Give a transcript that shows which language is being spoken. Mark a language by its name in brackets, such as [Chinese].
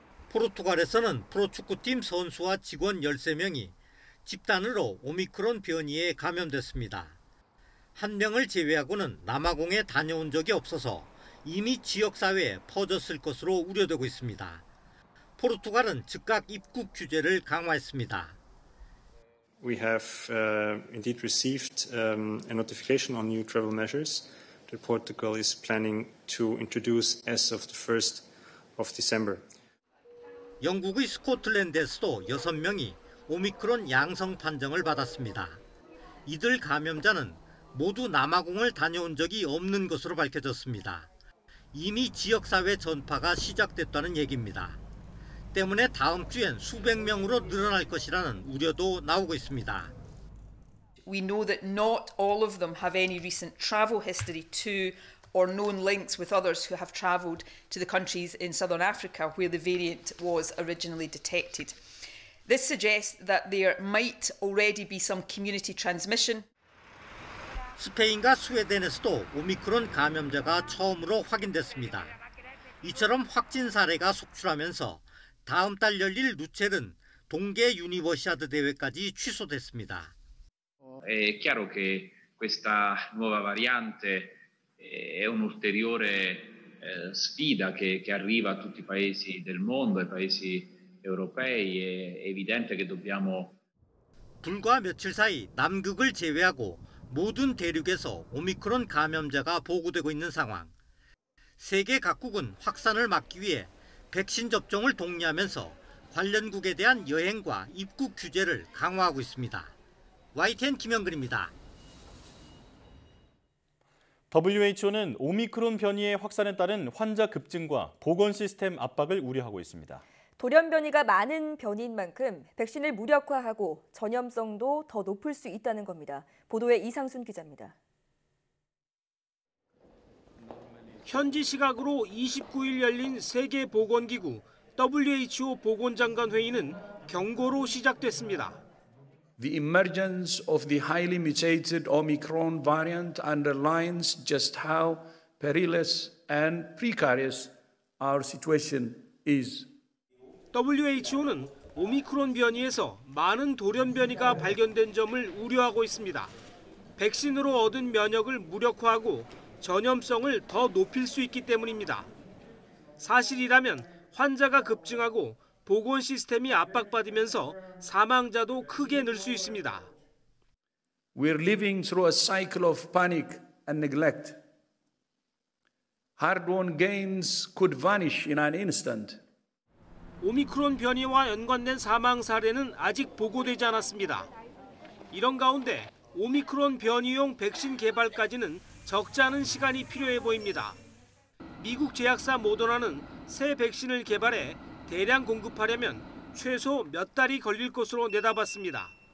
[Korean] 포르투갈에서는 프로축구팀 선수와 직원 13명이 집단으로 오미크론 변이에 감염됐습니다. 한 명을 제외하고는 남아공에 다녀온 적이 없어서 이미 지역사회에 퍼졌을 것으로 우려되고 있습니다. 포르투갈은 즉각 입국 규제를 강화했습니다. [English] We have indeed received a notification on new travel measures that Portugal is planning to introduce as of the 1st of December. [Korean] 영국의 스코틀랜드에서도 6명이 오미크론 양성 판정을 받았습니다. 이들 감염자는 모두 남아공을 다녀온 적이 없는 것으로 밝혀졌습니다. 이미 지역사회 전파가 시작됐다는 얘기입니다. 때문에 다음 주엔 수백 명으로 늘어날 것이라는 우려도 나오고 있습니다. [English] We know that not all of them have any recent travel history to or known links with others who have travelled to the countries in southern Africa where the variant was originally detected. This suggests that there might already be some community transmission. [Korean] 스페인과 스웨덴에서도 오미크론 감염자가 처음으로 확인됐습니다. 이처럼 확진 사례가 속출하면서 다음 달 열릴 루첼은 동계 유니버시아드 대회까지 취소됐습니다. [Italian] È chiaro che questa nuova variante è un'ulteriore sfida che arriva a tutti i paesi del mondo, ai paesi europei. È evidente che dobbiamo. [Korean] 불과 며칠 사이 남극을 제외하고 모든 대륙에서 오미크론 감염자가 보고되고 있는 상황. 세계 각국은 확산을 막기 위해 백신 접종을 독려하면서 관련국에 대한 여행과 입국 규제를 강화하고 있습니다. YTN 김영근입니다. WHO는 오미크론 변이의 확산에 따른 환자 급증과 보건 시스템 압박을 우려하고 있습니다. 돌연 변이가 많은 변이인 만큼 백신을 무력화하고 전염성도 더 높을 수 있다는 겁니다. 보도에 이상순 기자입니다. 현지 시각으로 29일 열린 세계보건기구 WHO 보건장관 회의는 경고로 시작됐습니다. [English] The emergence of the highly mutated Omicron variant underlines just how perilous and precarious our situation is. [Korean] WHO는 오미크론 변이에서 많은 돌연 변이가 발견된 점을 우려하고 있습니다. 백신으로 얻은 면역을 무력화하고 전염성을 더 높일 수 있기 때문입니다. 사실이라면 환자가 급증하고 보건 시스템이 압박받으면서 사망자도 크게 늘 수 있습니다. [English] We're living through a cycle of panic and neglect. Hard-won gains could vanish in an instant. [Korean] 오미크론 변이와 연관된 사망 사례는 아직 보고되지 않았습니다. 이런 가운데 오미크론 변이용 백신 개발까지는 적지 않은 시간이 필요해 보입니다. 미국 제약사 모더나는 새 백신을 개발해 대량 공급하려면 최소 몇 달이 걸릴 것으로 내다봤습니다.